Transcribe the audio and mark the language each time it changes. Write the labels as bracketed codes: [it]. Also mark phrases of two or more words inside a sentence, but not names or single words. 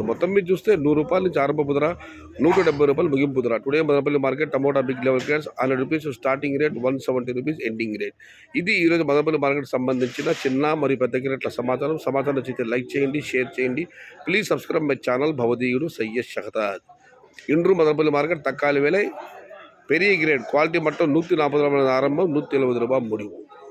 [te] మొత్తం మీరు చూస్తే 100 రూపాయల నుంచి ఆరంభపు ధర, 170 రూపాయలు ముగింపు ధర. [en] Today Madanapalli market tomato big level carrots 100 rupees starting rate, 170 rupees ending rate. [te] ఇది ఈరోజు మదనపల్లి మార్కెట్ సంబంధించిన చిన్న మరియు పెద్ద క్యారెట్ల సమాచారం నచ్చితే లైక్ చేయండి, షేర్ చేయండి. [en] Please subscribe my channel భవదీయుడు సయ్యద్ షహతాజ్. [ta] இன்று மதனப்பள்ளி மார்க்கெட் தக்காளி விலை பெரிய [en] grade quality [ta] மட்டும் 140 ரூபாய் ஆரம்பம், 170 ரூபாய் முடிவு.